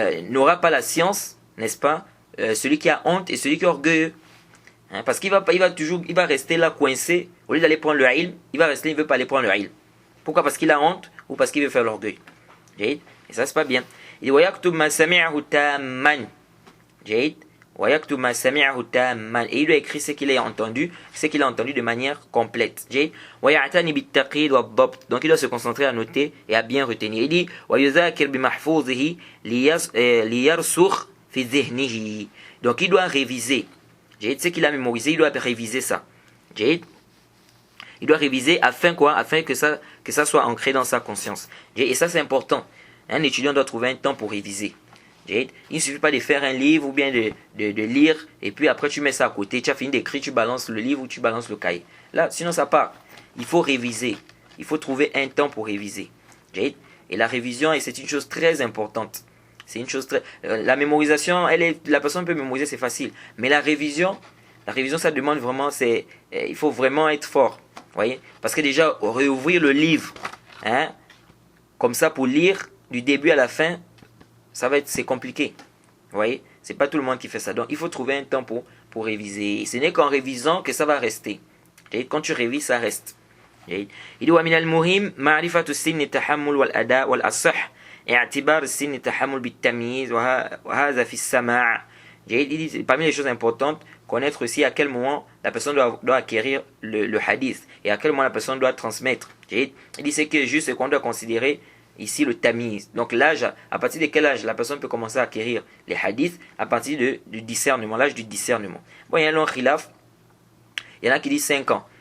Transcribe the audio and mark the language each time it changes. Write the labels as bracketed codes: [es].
[fr] N'aura pas la science, n'est-ce pas, celui qui a honte et celui qui est orgueilleux. Parce qu'il va rester là coincé. Au lieu d'aller prendre le ilm, il ne veut pas aller prendre le ilm. Pourquoi? Parce qu'il a honte ou parce qu'il veut faire l'orgueil. Et ça c'est pas bien. Il dit [ar] وَيَكْتُبْ مَا سَمِعَهُ تَامًّا. جيد. وَيَكْتُبْ مَا سَمِعَهُ تَامًّا. [fr] Et il doit écrire ce qu'il a entendu de manière complète. [ar] جيد. وَيَعْتَنِ بِالتَّقِيدِ وَالضَّبْطِ. [fr] Donc il doit se concentrer à noter et à bien retenir. Il dit [ar] وَيُذَاكِرْ بِمَحْفُوظِهِ لِيَرْسُخْ فِي ذِهْنِهِ. [fr] Donc il doit réviser. [ar] جيد. [fr] Ce qu'il a mémorisé, il doit réviser ça. [ar] جيد. [fr] Il doit réviser afin quoi? Afin que ça soit ancré dans sa conscience. Et ça c'est important. Un étudiant doit trouver un temps pour réviser. Il ne suffit pas de faire un livre ou bien de lire et puis après tu mets ça à côté. Tu as fini d'écrire, tu balances le livre ou tu balances le cahier. Là, sinon ça part. Il faut réviser. Il faut trouver un temps pour réviser. Et la révision, c'est une chose très importante. C'est une chose très... La mémorisation, la personne peut mémoriser, c'est facile. Mais la révision, ça demande vraiment... il faut vraiment être fort. Voyez? Parce que déjà, réouvrir le livre, hein, comme ça pour lire du début à la fin, c'est compliqué. Vous voyez? C'est pas tout le monde qui fait ça. Donc, il faut trouver un temps pour réviser. Et ce n'est qu'en révisant que ça va rester. Quand tu révises, ça reste. Il dit [ar] وَمِنَ الْمُهِمْ مَعْرِفَةُ السِّنِّ التَّحَمُّلِ وَالْأَدَاءِ وَالْأَصَحِّ اعتبار السن التحمل بالتمييز وهذا في السماع. [fr] Il dit, parmi les choses importantes, connaître aussi à quel moment la personne doit acquérir le hadith et à quel moment la personne doit transmettre. Il dit c'est que juste qu'on doit considérer ici le tamiz. Donc l'âge, à partir de quel âge la personne peut commencer à acquérir les hadiths? À partir du discernement, l'âge du discernement. Bon, il y a un long khilaf. Il y en a qui disent 5 ans.